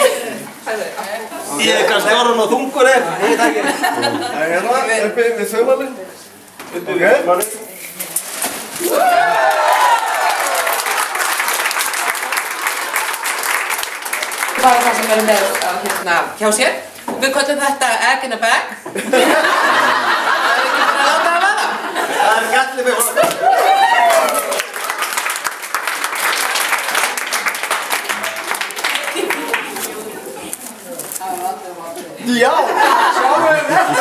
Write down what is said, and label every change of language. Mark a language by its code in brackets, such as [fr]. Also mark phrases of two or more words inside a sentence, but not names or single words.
[is] Ég er kannski orðin og þungur ég veit ekki. Það er hérna uppi við þaumalinn. Uppi við þaumalinn. Bara það sem er með hjá sér. Við köllum þetta [en] egg in a bag. [is] Það er ekki bara að láta það vaða. Það er gallið með honum. Já, sjáum við þetta.